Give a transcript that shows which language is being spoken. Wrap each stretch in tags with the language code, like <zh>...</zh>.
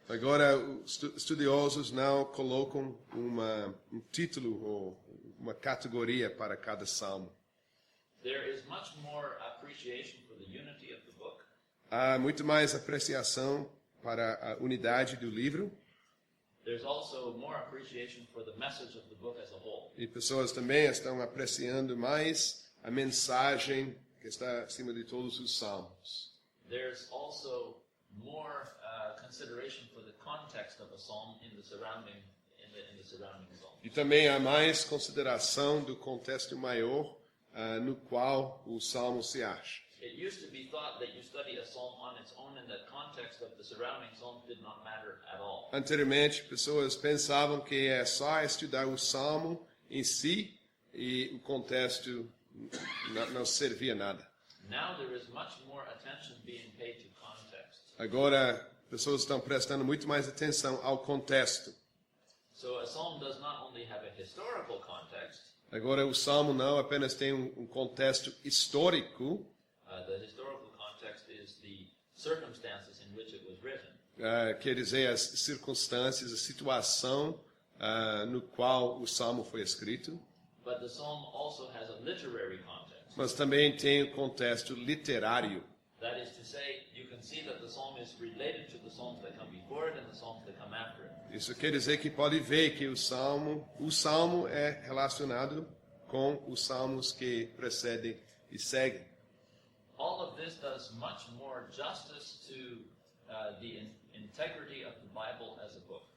<pt>Agora os estudiosos não colocam um título ou uma categoria para cada salmo.</pt> <en>There is much more appreciation for the unity of the book.</en> <pt>Há muito mais apreciação para a unidade do livro.</pt> <en>There's also more appreciation for the message of the book as a whole.</en> <pt>E pessoas também estão apreciando mais a mensagem que está acima de todos os salmos.</pt> <en>There's also more consideration for the context of a psalm in the surrounding psalm.</en> <pt>E também há mais consideração do contexto maior no qual o salmo se acha.</pt> <en>It used to be thought that you study a psalm on its own and that context of the surrounding psalms did not matter at all.</en> <pt>Anteriormente, pessoas pensavam que é só estudar o salmo em si e o contexto não servia nada.</pt> <en>Now there is much more attention being paid to context.</en> <pt>Agora, pessoas estão prestando muito mais atenção ao contexto.</pt> <en>So a psalm does not only have a historical context.</en> <pt>Agora, o salmo não apenas tem um contexto histórico.</pt> <en>The historical context is the circumstances in which it was written.</en> <pt>Quer dizer, as circunstâncias, a situação no qual o salmo foi escrito.</pt> <en>But the psalm also has a literary context.</en> <pt>Mas também tem o contexto literário.</pt> <en>That is to say, you can see that the psalm is related to the psalms that come before it and the psalms that come after it.</en> <pt>Isso quer dizer que pode ver que o salmo é relacionado com os salmos que precedem e seguem.</pt> <en>All of this does much more justice to the integrity of the Bible as a book.</en>